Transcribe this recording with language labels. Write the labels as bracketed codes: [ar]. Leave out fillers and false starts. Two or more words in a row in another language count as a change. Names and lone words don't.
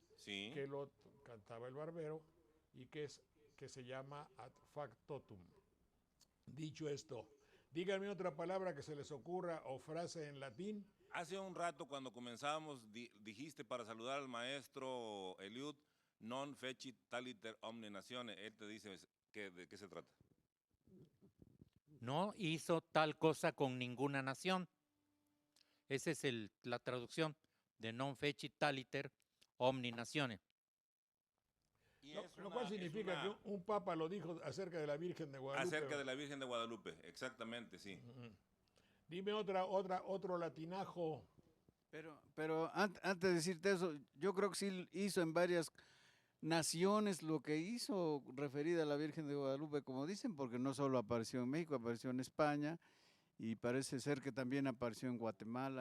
[es] Sí. que lo cantaba el barbero y que se llama [it] ad factotum. [es] Dicho esto, díganme otra palabra que se les ocurra o frase en latín. Hace un rato cuando comenzábamos dijiste para saludar al maestro Eliud, [la] non fecit taliter omne nazione. [es] Él te dice de qué se trata. No hizo tal cosa con ninguna nación. Esa es la traducción de [la] non fecit taliter omni nazione. [es] Y Lo cual significa que un papa lo dijo acerca de la Virgen de Guadalupe. acerca de la Virgen de Guadalupe, exactamente, sí. Dime otro latinajo. Pero antes de decirte eso, yo creo que sí hizo en varias naciones lo que hizo referida a la Virgen de Guadalupe, como dicen, porque no solo apareció en México, apareció en España y parece ser que también apareció en Guatemala.